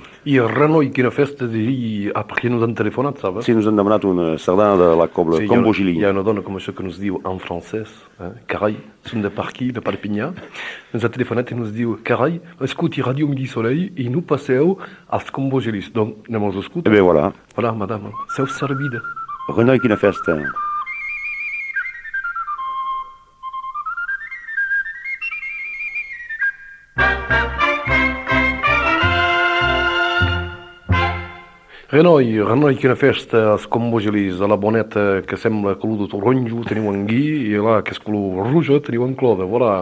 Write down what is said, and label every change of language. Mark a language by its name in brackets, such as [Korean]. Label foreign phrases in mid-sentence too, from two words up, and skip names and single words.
[Catalan] I Renoi, quina festa d'ahir, perquè ens han telefonat, saps? Sí, ens han demanat una sardana de la cobla Combogili. Hi ha una dona com això que ens diu en francès, carai, són de per aquí, de Perpinyà, ens ha telefonat i ens diu, carai, escolti Ràdio Midi Soleil i no passeu als Combogelis. Donc, anem als escoltar. Eh bé, voilà. [French] Voilà, madame, [Catalan] seu servida. Renoi, quina festa. Renoi, quina festa, els Combogelis, a la boneta que sembla color de taronjo, teniu en Guy, i là, que és color roja, teniu en Claude, voilà.